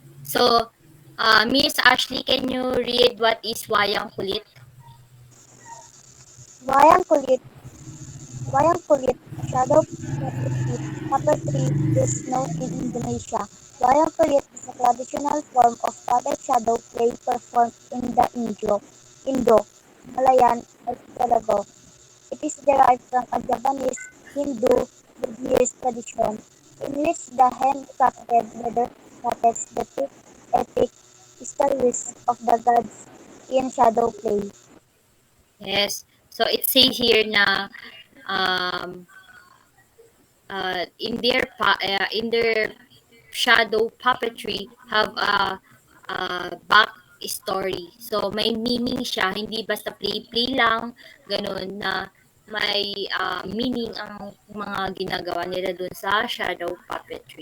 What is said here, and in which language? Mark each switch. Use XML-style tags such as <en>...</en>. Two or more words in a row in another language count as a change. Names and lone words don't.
<en>So, Miss Ashley, can you read what is wayang kulit? Wayang kulit, wayang kulit, a shadow puppetry is known in Indonesia. Wayang kulit is a traditional form of puppet shadow play performed in the Indo, Malayan archipelago. It is derived from a Japanese Hindu Buddhist tradition, in which the handcrafted leather puppets depict epic histories of the gods in shadow play. Yes. So, it says here na um, in their shadow puppetry have a back story.</en> <tl>So may meaning siya, hindi basta play-play lang, ganun na may meaning ang mga ginagawa nila dun sa</tl> <en>shadow puppetry.</en>